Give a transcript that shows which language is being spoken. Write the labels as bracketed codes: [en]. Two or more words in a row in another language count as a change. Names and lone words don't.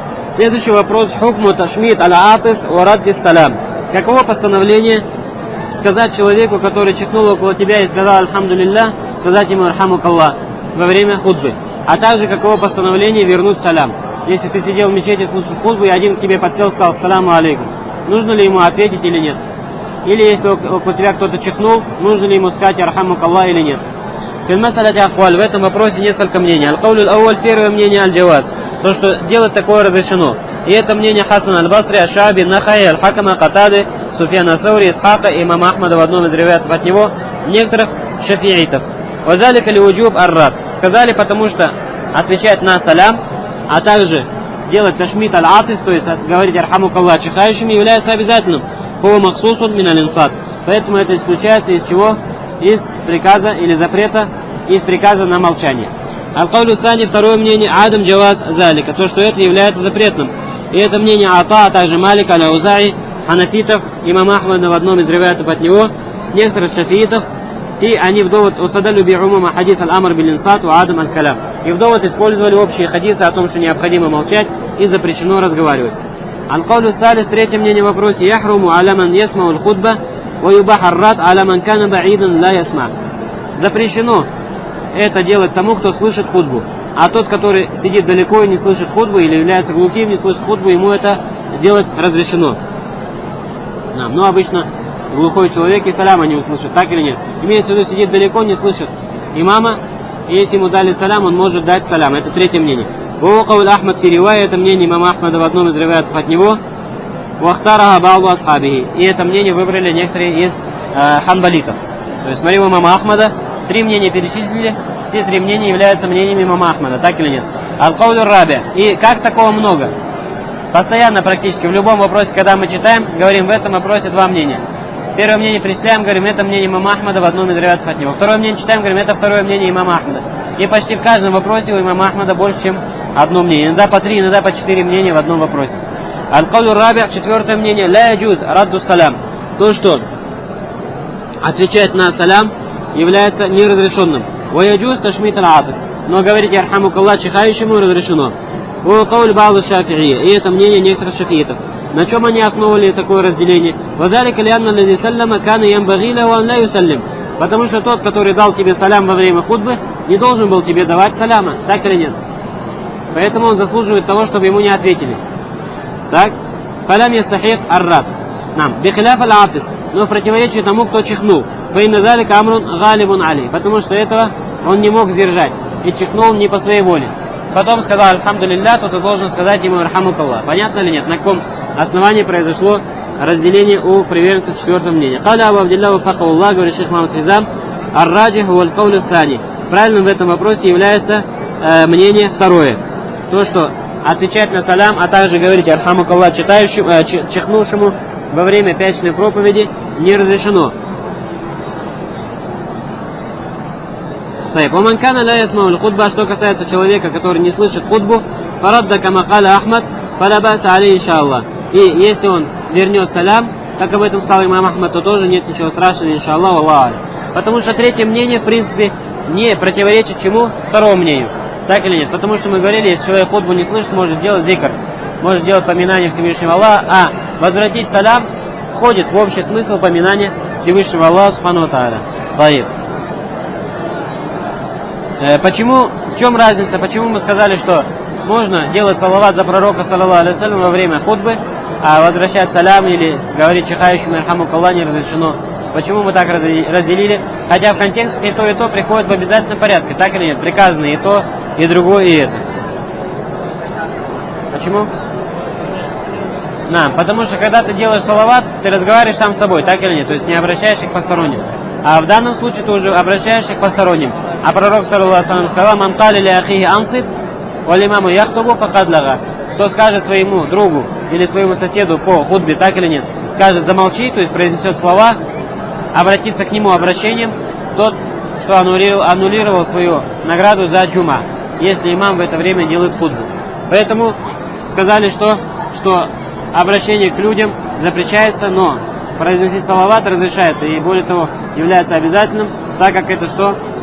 [ru] Следующий вопрос. [ar] حكم تشميت العاطس ورد السلام. [ru] Каково постановление сказать человеку, который чихнул около тебя и сказал альхамдулилля, сказать ему архамукаллах во время худбы? А также каково постановление вернуть салям? Если ты сидел в мечети, слушал худбу, и один к тебе подсел и сказал саламу алейкум, нужно ли ему ответить или нет? Или если около тебя кто-то чихнул, нужно ли ему сказать архамукаллах или нет? В этом вопросе несколько мнений. [ar] القول الأول, [ru] первое мнение аль-Джаваз, то, что делать такое разрешено. И это мнение Хасан аль-Басри, Аш-Шааби, Нахай, Аль-Хакама, Катады, Суфьяна Саури, Исхака и имама Ахмада в одном из риваятов от него, некоторых шафиитов. [ar] وذلك لوجوب الرد. [ru] Сказали, потому что отвечать на салям, а также делать [ar] تشميت العاطس, [ru] то есть говорить архамукаллах чихающими, является обязательным. [ar] هو مخصوص من الإنصات. [ru] Поэтому это исключается из чего? Из приказа или запрета, из приказа на молчание. [ar] القول الثاني, [ru] второе мнение, [ar] عدم جواز ذلك, [ru] то, что это является запретным. И это мнение Ата, а также Малика, Аля-Узаи, Ханафитов, имама Ахмада в одном из риваятов от него, некоторых шафиитов, и они в довод [ar] «استدلوا بعموم حديث الأمر بالإنصات وعدم الكلام». [ru] И в довод использовали общие хадисы о том, что необходимо молчать и запрещено разговаривать. [ar] القول الثالث, [ru] третье мнение в вопросе, [ar] «يحرم على من يسمع الخطبة ويباح الرد على من كان بعيدا لا يسمع». [ru] Запрещено это делать тому, кто слышит худбу. А тот, который сидит далеко и не слышит худбу, или является глухим, не слышит худбу, ему это делать разрешено. Но обычно глухой человек и саляма не услышит, так или нет? Имеется в виду, сидит далеко, не слышит имама, и если ему дали салям, он может дать салям. Это третье мнение. [ar] وهو قول أحمد في رواية, [ru] это мнение имама Ахмада в одном из риваятов от него. [ar] واختاره بعض أصحابه. [ru] И это мнение выбрали некоторые из ханбалитов. То есть, смотри, у имама Ахмада три мнения перечислили, все три мнения являются мнениями имама Ахмада, так или нет? [ar] القول الرابع. [ru] И как такого много? Постоянно практически в любом вопросе, когда мы читаем, говорим в этом вопросе два мнения. Первое мнение перечисляем, говорим, это мнение имама Ахмада в одном из риваятов от него. Второе мнение читаем, говорим, это второе мнение имама Ахмада. И почти в каждом вопросе у имама Ахмада больше, чем одно мнение. Иногда по три, иногда по четыре мнения в одном вопросе. [ar] القول الرابع, [ru] четвертое мнение, [ar] لا يجوز رد السلام. [ru] То, что отвечать на салям является неразрешенным. [ar] ويجوز تشميت العاطس. [ru] Но говорить ярхамукаллах чихающему разрешено. [ar] وهو قول بعض الشافعية. [ru] И это мнение некоторых шафиитов. На чем они основывали такое разделение? [ar] وذلك لأن الذي سلم كان ينبغي له أن لا يسلم. [ru] Потому что тот, который дал тебе салям во время худбы, не должен был тебе давать саляма, так или нет? Поэтому он заслуживает того, чтобы ему не ответили. [ar] Так? فلم يستحق الرد. نعم. بخلاف العاطس. [ru] Но в противоречие тому, кто чихнул. [ar] فإن ذلك أمر غالب عليه. [ru] Потому что этого он не мог сдержать. И чихнул не по своей воле. Потом сказал альхамдулилля, то ты должен сказать ему архамукаллах. Понятно или нет? На каком основании произошло разделение у приверженцев четвертого мнения? [ar] قال أبو عبد الله وفقه الله, [ru] говорит шейх Мухаммад Хизам, [ar] الراجح والقول الثاني. [ru] Правильным в этом вопросе является мнение второе. То, что отвечать на салям, а также говорить архамукаллах чихнувшему во время пятничной проповеди не разрешено. [ar] فأما من كان لا يسمع خطبة, [ru] что касается человека, который не слышит худбу, [ar] فرد كما قال أحمد فلا بأس عليه إن شاء الله. [ru] И если он вернет салям, как об этом сказал имам Ахмад, то тоже нет ничего страшного, иншаллах, Аллах. Потому что третье мнение, в принципе, не противоречит чему? Второму мнению. Так или нет? Потому что мы говорили, если человек худбу не слышит, может делать зикр, может делать поминание Всевышнего Аллаха, а возвратить салям входит в общий смысл поминания Всевышнего Аллаха [ar] سبحانه وتعالى. [ru] Таиб. Почему, в чем разница, почему мы сказали, что можно делать салават за пророка, [ar] صلى الله عليه وسلم, [ru] во время худбы, а возвращать салям или говорить чихающему архамукаллах не разрешено? Почему мы так разделили? Хотя в контексте и то приходит в обязательном порядке, так или нет? Приказано и то, и другое, и это. Почему? Потому что когда ты делаешь салават, ты разговариваешь сам с собой, так или нет? То есть не обращаешься к посторонним. А в данном случае ты уже обращаешься к посторонним. А пророк, [ar] صلى الله عليه وسلم, сказал, «من قال لأخيه أنصت والإمام يخطب فقد لغا». [ru] Кто скажет своему другу или своему соседу по худбе, так или нет, скажет «замолчи», то есть произнесет слова, обратиться к нему обращением, тот, что аннулировал свою награду за джума, если имам в это время делает худбу. Поэтому сказали, что обращение к людям запрещается, но произносить салават разрешается, и более того, является обязательным, так как это что?